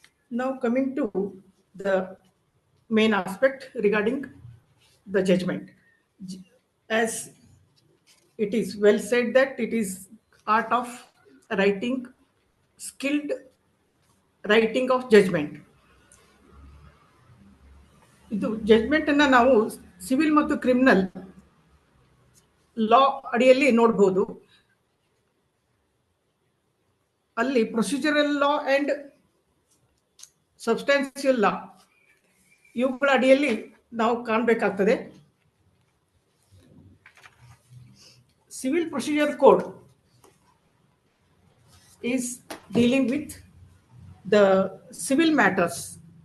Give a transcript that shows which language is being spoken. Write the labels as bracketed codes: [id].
[en] Now coming to the main aspect regarding the judgment, as it is well said that it is art of writing, skilled writing of judgment. [kn] ಇದು judgment ಅನ್ನ ನಾವು civil ಮತ್ತು criminal ಲಾ ಅಡಿಯಲ್ಲಿ ನೋಡಬಹುದು. ಅಲ್ಲಿ procedural law and substantial ಲಾ ಇವುಗಳ ಅಡಿಯಲ್ಲಿ ನಾವು ಕಾಣಬೇಕಾಗ್ತದೆ. [en] Civil procedure code is dealing with the civil matters.